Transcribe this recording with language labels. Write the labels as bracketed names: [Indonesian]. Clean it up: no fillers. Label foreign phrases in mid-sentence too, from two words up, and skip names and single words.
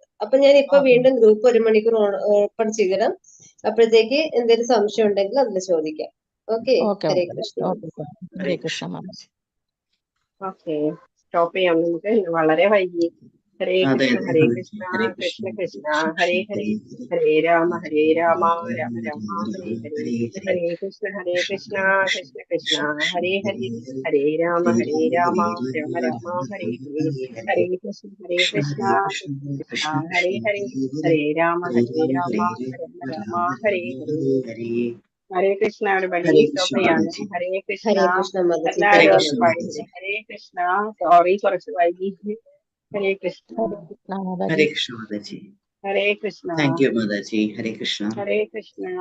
[Malayalam] അപ്പൊ ഞാൻ ഇപ്പൊ വീണ്ടും ഗ്രൂപ്പ് 1 മണിക്കൂർ ഓപ്പൺ ചെയ്തിടാം. അപ്പോഴത്തേക്ക് എന്തെങ്കിലും സംശയം ഉണ്ടെങ്കിൽ അതിൽ ചോദിക്കാം. [Sanskrit] ഓക്കെ. ഹരേ കൃഷ്ണ. ഹരേ കൃഷ്ണ. [Malayalam] ഓക്കെ, സ്റ്റോപ്പ് ചെയ്യാം നമുക്ക്, വളരെ വൈകി. [Sanskrit] ഹരേ കൃഷ്ണ ഹരേ കൃഷ്ണ കൃഷ്ണ കൃഷ്ണ ഹരേ ഹരേ, ഹരേ രാമ രാമ രാമ ഹരേ ഹരേ, ഹരേ കൃഷ്ണ കൃഷ്ണ കൃഷ്ണ ഹരേ ഹരേ, ഹരേ രാമ രാമ രാമ ഹരേ ഹരേ, ഹരേ കൃഷ്ണ കൃഷ്ണ ഹരേ ഹരേ, ഹരേ രാമ രാമ രാമ ഹരേ ഹരേ. ഹരേ കൃഷ്ണ everybody. ഹരേ കൃഷ്ണ. [Malayalam] എല്ലാവരും [Sanskrit] ഹരേ കൃഷ്ണ. [Malayalam] സോറി കുറച്ച് വൈകി. [Sanskrit] ഹരേ കൃഷ്ണ. ഹരേ കൃഷ്ണ മാതാജി. ഹരേ കൃഷ്ണ. [English] thank you [Sanskrit] മാതാജി. ഹരേ കൃഷ്ണ. ഹരേ കൃഷ്ണ.